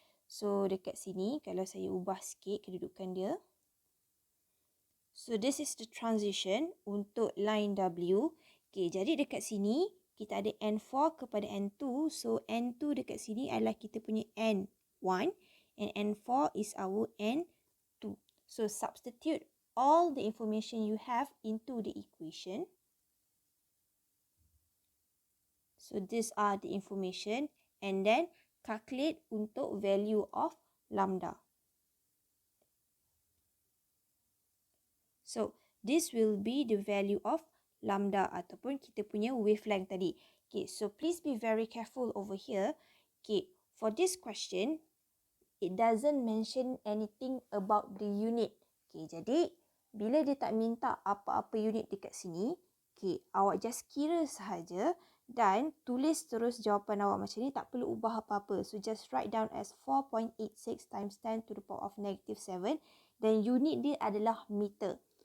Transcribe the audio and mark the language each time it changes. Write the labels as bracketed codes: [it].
[ms] So dekat sini, kalau saya ubah sikit kedudukan dia. [en] So this is the transition untuk line W. [ms] Jadi dekat sini, kita ada N4 kepada N2. So N2 dekat sini adalah kita punya N1. [en] And N4 is our N2. So substitute all the information you have into the equation. So these are the information. And then calculate untuk value of lambda. So this will be the value of lambda [ms] ataupun kita punya wavelength tadi. [en] So please be very careful over here. For this question, it doesn't mention anything about the unit. [ms] Jadi bila dia tak minta apa-apa unit dekat sini, awak just kira sahaja dan tulis terus jawapan awak macam ni, tak perlu ubah apa-apa. [en] So just write down as 4.86 times 10 to the power of -7. [ms] Dan unit dia adalah meter.